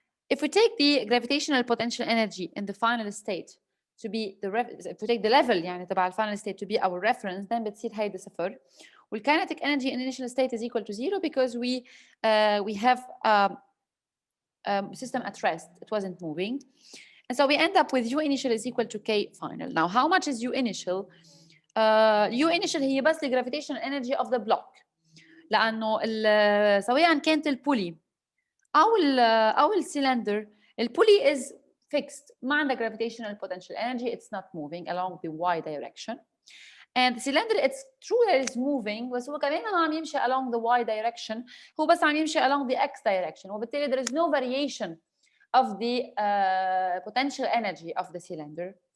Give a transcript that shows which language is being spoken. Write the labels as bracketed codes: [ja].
[en] If we take the gravitational potential energy in the final state to be if we take the level يعني تبع final state to be our reference, then [ar] بتصير هيدا صفر. [en] والkinetic energy in the initial state is equal to 0 because we have system at rest. It wasn't moving. And so we end up with U initial is equal to K final. Now, how much is U initial? U initial هي بس the gravitational energy of the block. [ar] لأنه سواء كانت البولي أو السلندر, البولي [en] is fixed. [ar] ما عندها [en] gravitational potential energy. It's not moving along the Y direction. And the cylinder, it's true that it's moving, [ar] بس هو كمان ما عم يمشي [en] along the Y direction. [ar] هو بس عم يمشي [en] along the X direction. وبالتالي there is no variation of the potential energy of the cylinder.